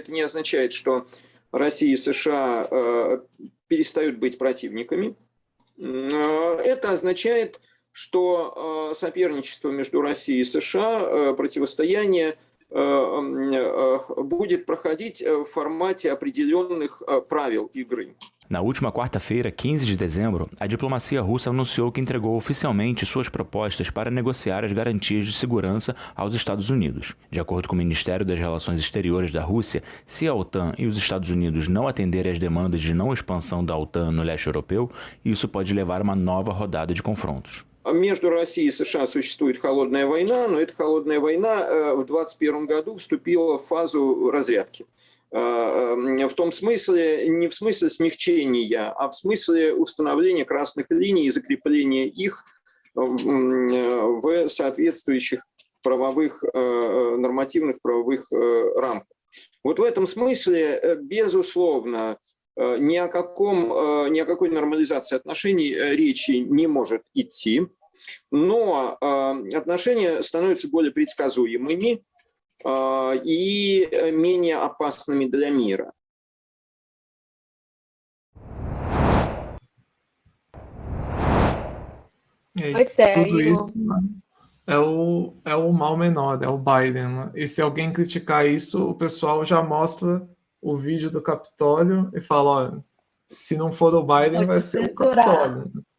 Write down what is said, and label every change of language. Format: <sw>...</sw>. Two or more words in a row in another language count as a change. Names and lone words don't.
<ru>Это не означает, что Россия и США перестают быть противниками. Это означает, что соперничество между Россией и США, противостояние будет проходить в формате определенных правил игры.</ru> <pt>Na última quarta-feira, 15 de dezembro, a diplomacia russa anunciou que entregou oficialmente suas propostas para negociar as garantias de segurança aos Estados Unidos. De acordo com o Ministério das Relações Exteriores da Rússia, se a OTAN e os Estados Unidos não atenderem às demandas de não expansão da OTAN no leste europeu, isso pode levar a uma nova rodada de confrontos.</pt> <ru>Между Россией и США существует холодная война, но эта холодная война в 2021 году вступила в фазу разрядки. В том смысле, не в смысле смягчения, а в смысле установления красных линий и закрепления их в соответствующих правовых, нормативных правовых рамках. Вот в этом смысле, безусловно, ни о какой нормализации отношений речи не может идти, но отношения становятся более предсказуемыми и менее опасными для мира.</ru> <pt>Tudo isso é o mal menor, é o Biden. Né? E se alguém criticar isso, o pessoal já mostra o vídeo do Capitólio e fala, olha, se não for o Biden, vai ser o Capitólio.</pt>